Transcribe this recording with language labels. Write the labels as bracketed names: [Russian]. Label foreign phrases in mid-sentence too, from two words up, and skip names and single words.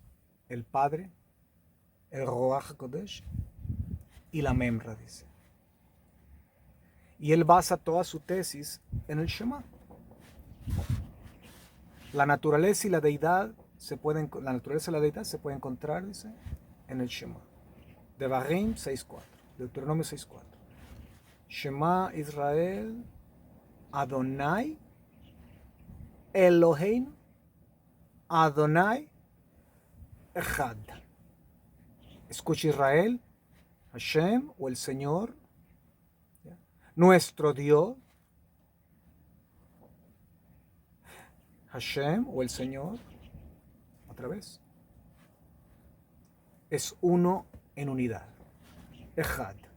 [Spanish] El Padre, el [Hebrew] רוח הקודש [Spanish] y la Memra, dice. Y él basa toda su tesis en el Shema. La naturaleza y la deidad se pueden encontrar, dice, en el Shema. Devarim 6.4, Deuteronomio 6.4. [Hebrew] שמע ישראל, אדוני, אלוהינו, אדוני, אחד. [Spanish] Escucha Israel, Hashem o el Señor, nuestro Dios, Hashem o el Señor, otra vez, es uno en unidad, Echad.